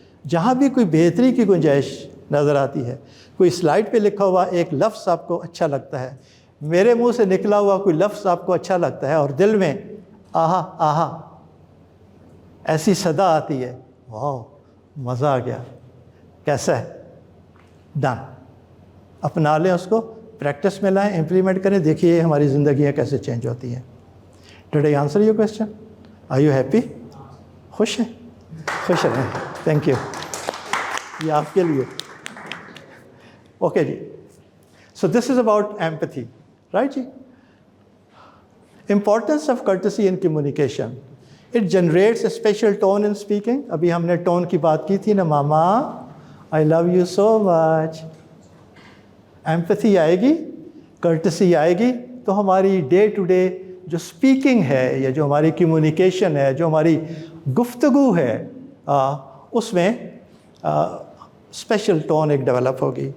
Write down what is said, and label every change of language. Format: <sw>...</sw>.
<hi>जहाँ भी कोई बेहतरी की गुंजाइश नज़र आती है, कोई स्लाइड पे लिखा हुआ एक लफ्ज़ आपको अच्छा लगता है, मेरे मुंह से निकला हुआ कोई लफ्ज़ आपको अच्छा लगता है, और दिल में आहा आहा ऐसी सदा आती है, वाह मज़ा आ गया, कैसा है, डन, अपना लें उसको, प्रैक्टिस में लाएं, इम्प्लीमेंट करें, देखिए हमारी ज़िंदगियाँ कैसे चेंज होती हैं।</hi> <en>Did I answer your question? Are you happy?</en> <hi>खुश हैं? खुश रहें, थैंक यू, ये आपके लिए।</hi> <en>Okay जी, so this is about empathy, right जी। Importance of courtesy in communication. It generates a special tone in speaking.</en> <hi>अभी हमने tone की बात की थी ना, मामा</hi> <en>I love you so much.</en> <hi>Empathy आएगी, courtesy आएगी, तो हमारी डे टू डे जो स्पीकिंग है या जो हमारी कम्युनिकेशन है, जो हमारी गुफ्तगू है, उसमें स्पेशल टोन एक डेवलप होगी।</hi>